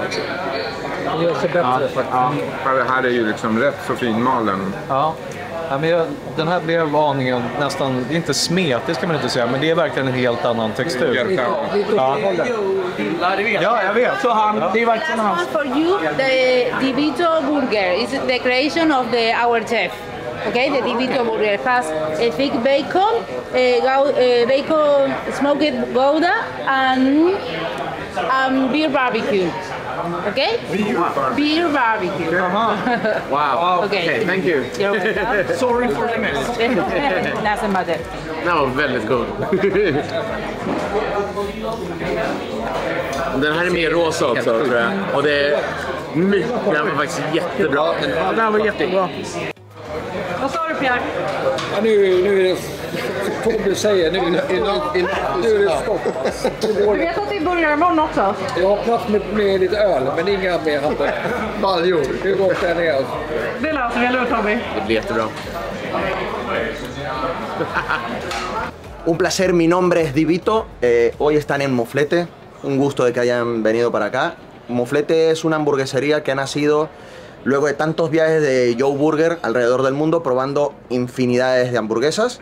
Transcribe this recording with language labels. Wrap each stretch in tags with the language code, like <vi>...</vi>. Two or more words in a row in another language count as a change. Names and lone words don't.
<sv>Det gör sig bättre faktiskt. Ja, det här är ju liksom rätt så finmalen. Ja. Ja, men den här blev aningen nästan, inte smetig ska man inte säga, men det är verkligen en helt annan textur. Ja, jag vet. Så det är verkligen hans.</sv> <en>For you, the Divito burger is the creation of our chef. Okay, the Divito burger has a thick bacon, bacon smoked Gouda, and beer barbecue. Okay? Beer barbecue. Wow. Okay, thank you. You're welcome. Sorry for the mess. Doesn't matter.</en> <sv>Den var väldigt god. Den här är mer rosa också, tror jag. Och det är mycket, den var faktiskt jättebra. Den här var jättebra. Vad sa du, Pierre? Ja, nu är det... Tobbe säger nu är det stopp. Du vet att det börjar imorgon också? Jag har plats med lite öl, men inga mer baljor. Hur gott den är. Det löser vi, eller hur Tobbe? Det blir jättebra.</sv> <es>Un placer, mi nombre es Divito. Hoy están en Moflete. Un gusto de que hayan venido para acá. Moflete es una hamburguesería que ha nacido luego de tantos viajes de Joe Burger alrededor del mundo probando infinidades de hamburguesas.</es>